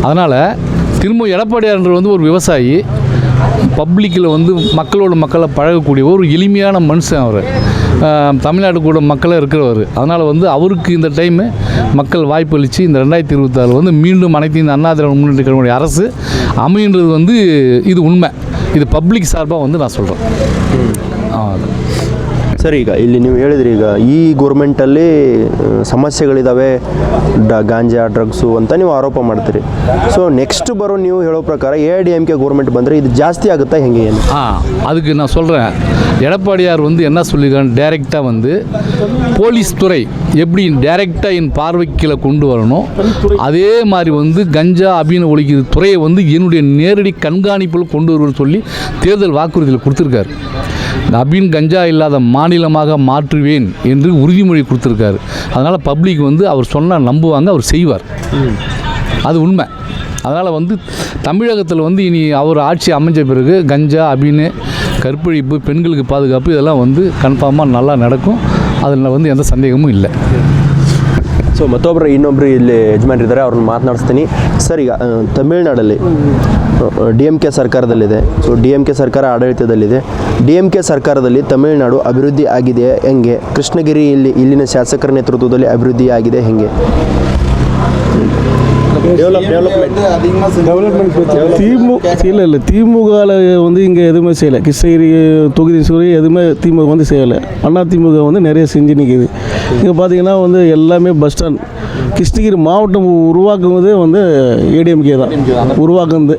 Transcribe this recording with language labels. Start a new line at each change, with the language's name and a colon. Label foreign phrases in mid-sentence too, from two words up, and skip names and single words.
Tamil: அதனால் திரும்ப எடப்பாடியார் வந்து ஒரு விவசாயி, பப்ளிக்கில் வந்து மக்களை பழகக்கூடிய ஒரு எளிமையான மனுஷன் அவர். தமிழ்நாடு கூட மக்களாக இருக்கிறவர். அதனால் வந்து அவருக்கு இந்த டைமு மக்கள் வாய்ப்பு அளித்து இந்த 2026 வந்து மீண்டும் அனைத்து இந்த அண்ணா திராவிட முன்னேற்ற கழகத்துடைய அரசு அமைன்றது வந்து இது உண்மை. இது பப்ளிக் சார்பாக வந்து நான் சொல்கிறேன்.
Kannada: ಸರ್, ಈಗ ಇಲ್ಲಿ ನೀವು ಹೇಳಿದ್ರಿ, ಈಗ ಈ ಗೌರ್ಮೆಂಟಲ್ಲಿ ಸಮಸ್ಯೆಗಳಿದ್ದಾವೆ, ಗಾಂಜಾ ಡ್ರಗ್ಸು ಅಂತ ನೀವು ಆರೋಪ ಮಾಡ್ತೀರಿ.
English: so next
Kannada: ಬರೋ ನೀವು ಹೇಳೋ ಪ್ರಕಾರ AIDMK ಗೌರ್ಮೆಂಟ್ ಬಂದರೆ ಇದು ಜಾಸ್ತಿ ಆಗುತ್ತಾ, ಹೆಂಗೆ ಏನು?
Tamil: அதுக்கு நான் சொல்கிறேன். எடப்பாடியார் வந்து என்ன சொல்லியிருக்காங்க, டைரெக்டாக வந்து போலீஸ் துறை எப்படி டைரெக்டாக என் பார்வைக்கீழே கொண்டு வரணும், அதே மாதிரி வந்து கஞ்சா அபின்னு ஒழிக்கிற துறையை வந்து என்னுடைய நேரடி கண்காணிப்பில் கொண்டு வருவது சொல்லி தேர்தல் வாக்குறுதியில் கொடுத்துருக்காரு. அபின் கஞ்சா இல்லாத மாநிலமாக மாற்றுவேன் என்று உறுதிமொழி கொடுத்துருக்காரு. அதனால் பப்ளிக் வந்து அவர் சொன்னால் நம்புவாங்க, அவர் செய்வார். அது உண்மை. அதனால் வந்து தமிழகத்தில் வந்து இனி அவர் ஆட்சி அமைஞ்ச பிறகு கஞ்சா அபின்னு கற்பழிப்பு, பெண்களுக்கு பாதுகாப்பு இதெல்லாம் வந்து கன்ஃபார்மாக நல்லா நடக்கும். அதில் வந்து எந்த சந்தேகமும் இல்லை.
Kannada: ಸೊ ಇನ್ನೊಬ್ಬರು ಇಲ್ಲಿ ಯಜಮಾನರಿದ್ದಾರೆ, ಅವ್ರನ್ನ ಮಾತನಾಡಿಸ್ತೀನಿ. ಸರ್, ಈಗ ತಮಿಳುನಾಡಲ್ಲಿ DMK ಸರ್ಕಾರದಲ್ಲಿದೆ. ಸೊ DMK ಸರ್ಕಾರ ಆಡಳಿತದಲ್ಲಿದೆ. DMK ಸರ್ಕಾರದಲ್ಲಿ ತಮಿಳುನಾಡು ಅಭಿವೃದ್ಧಿ ಆಗಿದೆಯೇ, ಹೆಂಗೆ? ಕೃಷ್ಣಗಿರಿ ಇಲ್ಲಿನ ಶಾಸಕರ ನೇತೃತ್ವದಲ್ಲಿ ಅಭಿವೃದ್ಧಿ ಆಗಿದೆ, ಹೆಂಗೆ?
Tamil: திமுகவில் வந்து இங்கே எதுவுமே செய்யலை. கிருஷ்ணகிரி தொகுதி சூரி எதுவுமே திமுக வந்து செய்யலை. திமுக வந்து நிறைய செஞ்சு நிற்கிது. இங்கே பார்த்தீங்கன்னா வந்து எல்லாமே
English: bus stand,
Tamil: கிருஷ்ணகிரி மாவட்டம் உருவாக்குவதே வந்து ADMK தான் உருவாக்குனது.